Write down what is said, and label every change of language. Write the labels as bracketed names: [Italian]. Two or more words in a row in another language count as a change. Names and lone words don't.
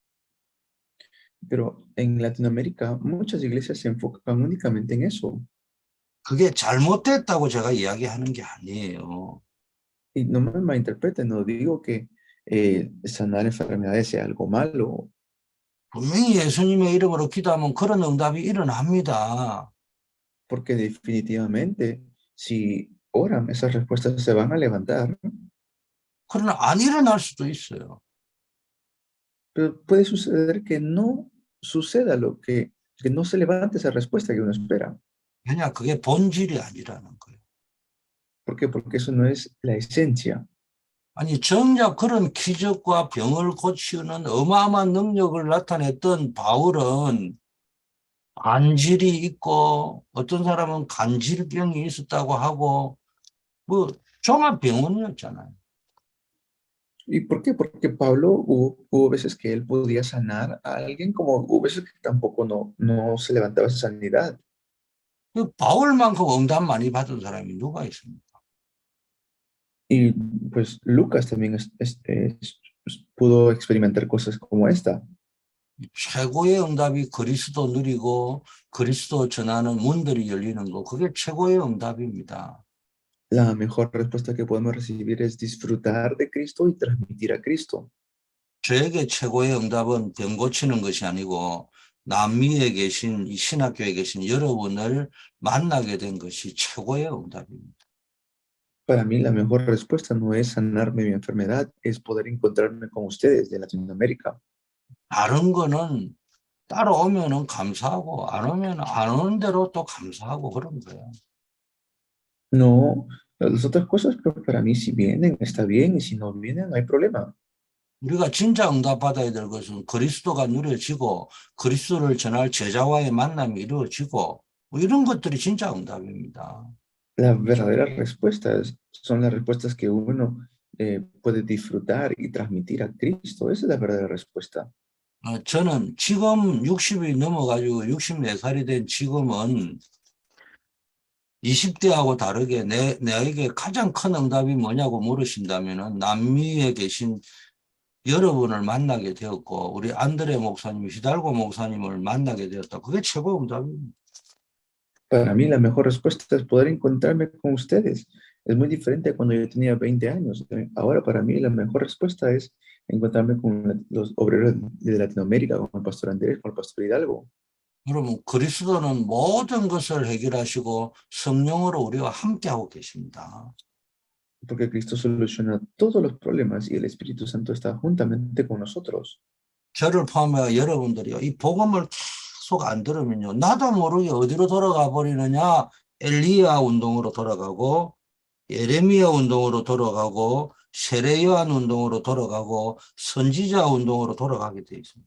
[Spanish] Pero en Latinoamérica muchas iglesias se enfocan únicamente en eso. [Korean] 그게 잘못됐다고 제가 이야기하는 게 아니에요. [Spanish] Y no me malinterpreten, no digo que sanar enfermedades sea algo malo. [Korean] 분명히 예수님의 이름으로 기도하면 그런 응답이 일어납니다. [Spanish] Porque definitivamente, si oran, esas respuestas se van a levantar. [Korean] 그러나 안 일어날 수도 있어요. [Spanish] Pero puede suceder que no suceda que no se levante esa respuesta que uno espera. [Korean] 왜냐, 그게 본질이 아니라는 거예요. [Spanish] ¿Por qué? Porque eso no es la esencia. [Korean] 아니, 정작 그런 기적과 병을 고치는 어마어마한 능력을 나타냈던 바울은 간질이 있고 어떤 사람은 간질병이 있었다고 하고 뭐 종합병원이었잖아요. [Spanish] ¿Y por qué? Porque Pablo hubo veces que él podía sanar a alguien, como hubo veces que tampoco no se levantaba esa sanidad. [Korean] 그 바울만큼 응답 많이 받은 사람이 누가 있습니까? [Spanish] Y pues Lucas también pudo experimentar cosas como esta. [Korean] 최고의 응답이 그리스도 누리고 그리스도 전하는 문들이 열리는 거, 그게 최고의 응답입니다. [Spanish] La mejor respuesta que podemos recibir es disfrutar de Cristo y transmitir a Cristo. [Korean] 저에게 최고의 응답은 병 고치는 것이 아니고 남미에 계신 이 신학교에 계신 여러분을 만나게 된 것이 최고의 응답입니다. [Spanish] Para mí la mejor respuesta no es sanarme mi enfermedad, es poder encontrarme con ustedes de Latinoamérica. [Korean] 다른 거는 따라오면은 감사하고 안 오면 안 오는 대로 또 감사하고 그런 거예요. [Spanish] No, las otras cosas, pues para mí si vienen está bien y si no vienen no hay problema. [Korean] 우리가 진짜 응답받아야 될 것은 그리스도가 누려지고 그리스도를 전할 제자와의 만남이 이루어지고 뭐 이런 것들이 진짜 응답입니다. [Spanish] Las verdaderas respuestas son las respuestas que uno puede disfrutar y transmitir a Cristo. Esa es la verdadera respuesta. [Korean] 저는 지금 60이 넘어가지고 64살이 된 지금은 20대하고 다르게 내게 가장 큰 응답이 뭐냐고 물으신다면은 남미에 계신 여러분을 만나게 되었고 우리 안드레 목사님, 히달고 목사님을 만나게 되었다. 그게 최고 응답입니다. [Spanish] Para mí la mejor respuesta es poder encontrarme con ustedes. Es muy diferente a cuando yo tenía 20 años. Ahora para mí la mejor respuesta es encontrarme con los obreros de Latinoamérica, con el pastor Andrés, con el pastor Hidalgo. [Korean] 여러분, 그리스도는 모든 것을 해결하시고 성령으로 우리와 함께하고 계십니다. [Spanish] Porque Cristo soluciona todos los problemas y el Espíritu Santo está juntamente con nosotros. [Korean] 저를 포함해 여러분들이요, 이 복음을 계속 안 들으면요, 나도 모르게 어디로 돌아가 버리느냐, 엘리야 운동으로 돌아가고, 예레미야 운동으로 돌아가고, 세례요한 운동으로 돌아가고, 선지자 운동으로 돌아가게 돼 있습니다.